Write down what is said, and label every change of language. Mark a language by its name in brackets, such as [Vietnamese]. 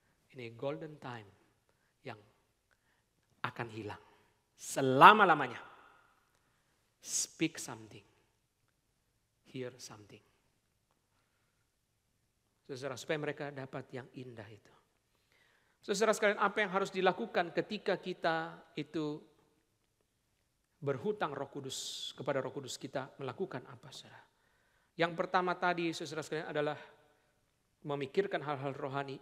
[Indonesian] Ini golden time yang akan hilang selama-lamanya. [English] Speak something, hear something. [Indonesian] Saudara, supaya mereka dapat yang indah itu. Saudara sekalian, apa yang harus dilakukan ketika kita itu berhutang Roh Kudus kepada Roh Kudus, kita melakukan apa, saudara? Yang pertama tadi, saudara sekalian, adalah memikirkan hal-hal rohani.